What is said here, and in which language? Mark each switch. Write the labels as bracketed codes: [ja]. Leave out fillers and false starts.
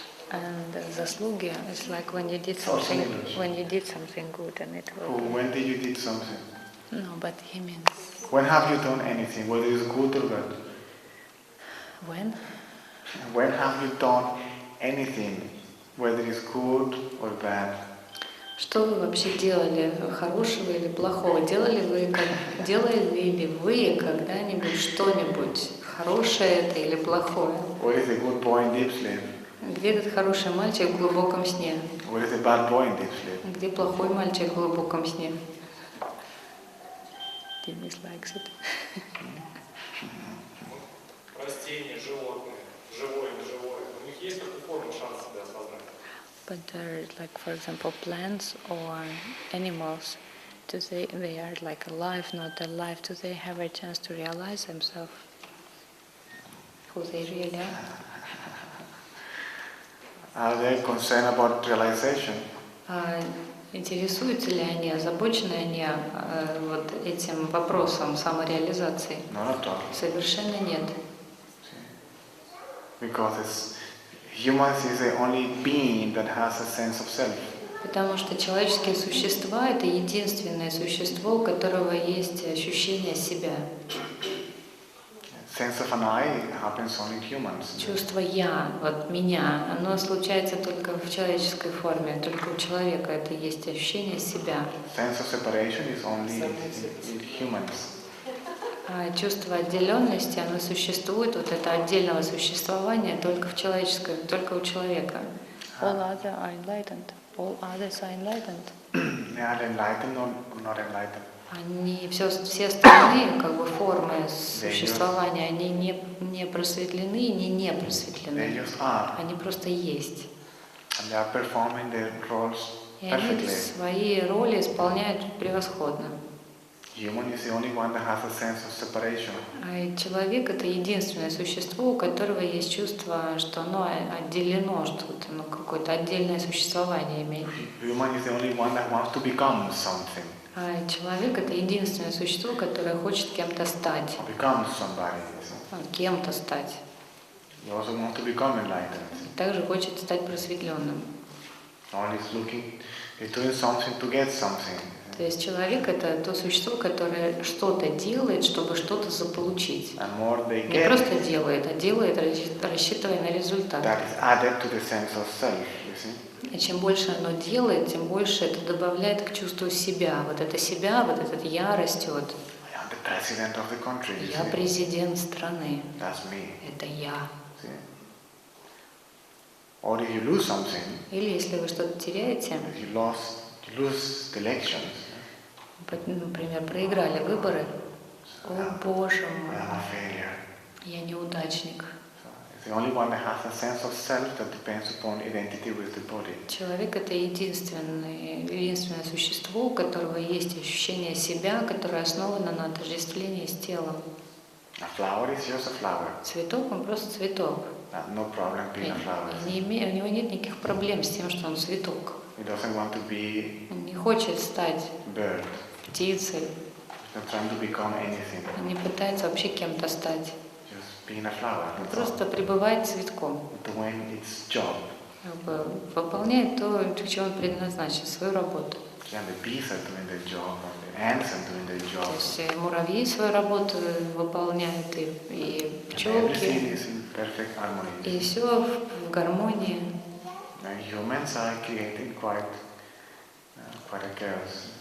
[en] And заслуги is like when you did something, good and it Oh, will. when did you did something? No, but he means When have you done anything, whether it's good or bad? when? When have you done anything, whether it's good or bad? [ru] Что вы вообще делали, хорошего или плохого? Делали ли вы когда-нибудь что-нибудь, хорошее это или плохое? [en] What is a good boy in deep sleep? [ru] Где этот хороший мальчик в глубоком сне? [en] What is a bad boy in deep sleep? [ru] Где плохой мальчик в глубоком сне? [en] Денис likes it. [ru] Растения, животные, живое, неживое. У них есть какая форма шанс себя осознать? [en] But there is like, for example, plants or animals. They are like alive, not alive? Do they have a chance to realize themselves? Who they really are? Are they concerned about realization? [ru] Интересуются ли они, озабочены они вот этим вопросом самореализации? [en] Not at all. [ru] Совершенно нет. [en] Because humans is the only being that has a sense of self. [ru] Потому что человеческие существа — это единственное существо, у которого есть ощущение себя. [en] Sense of an I happens only in humans. [ru] Чувство «я», вот «меня», оно случается только в человеческой форме, только у человека это есть ощущение себя. [en] Sense of separation is only in humans. [ru] А чувство отделенности, оно существует, вот это отдельного существования только в человеческой, только у человека. [en] All others are enlightened. All others are enlightened. They are enlightened or not enlightened. [ru] Они все остальные как бы формы существования, они не просветлены и не [en] They [ru] просветлены. [en] just are. [ru] Они просто есть. [en] And they are performing their roles [ru] И они [en] perfectly. [ru] свои роли исполняют превосходно. [en] Human is the only one that has a sense of separation. [ru] А человек — это единственное существо, у которого есть чувство, что оно отделено, что оно какое-то отдельное существование имеет. [en] Human is the only one that wants to become something, [ru] А человек — это единственное существо, которое хочет кем-то стать, [en] or become somebody. You see. [ru] кем-то стать. [en] He also wants to become enlightened. [ru] Также хочет стать просветленным. [en] Or he's doing something to get something. [ru] То есть человек — это то существо, которое что-то делает, чтобы что-то заполучить. [en] And more they [ru] Не [en] get, [ru] просто делает, а делает, рассчитывая на результат. [en] that is added to the sense of self. You see. [ru] И чем больше оно делает, тем больше это добавляет к чувству себя. Вот это себя, вот этот «я» растет. [en] I am the president of the country. You [ru] Я [en] see? [ru] президент страны. [en] That's me. [ru] Это я. [en] See? Or if you lose something, [ru] Или если вы что-то теряете, [en] you lose the elections. [ru] например, проиграли выборы, о боже мой, [en] I'm a failure. [ru] я неудачник. [en] So it's the only one that has a sense of self that depends upon identity with the body. [ru] Человек — это единственное существо, у которого есть ощущение себя, которое основано на отождествлении с телом. [en] A flower is just a flower. [ru] Цветок — он просто цветок. [en] No problem being a flower. [ru] У него нет никаких проблем с тем, что он цветок. [en] He doesn't want to be [ru] Он не хочет стать [en] bird. [ru] птицей, [en] He's not trying to become anything. [ru] он не пытается вообще кем-то стать. [en] Just being a flower. [ru] Он [en] That's [ru] просто [en] all. [ru] пребывает цветком. [en] Doing its job. [ru] Как бы выполняет то, для чего он предназначен, свою работу. [en] And the bees are doing their job, and the ants are doing their [ru] То [en] job. [ru] есть муравьи свою работу выполняют, и [en] And everything [ru] пчелки, [en] is in perfect harmony. [ru] и все в гармонии. [en] And humans are creating quite a chaos.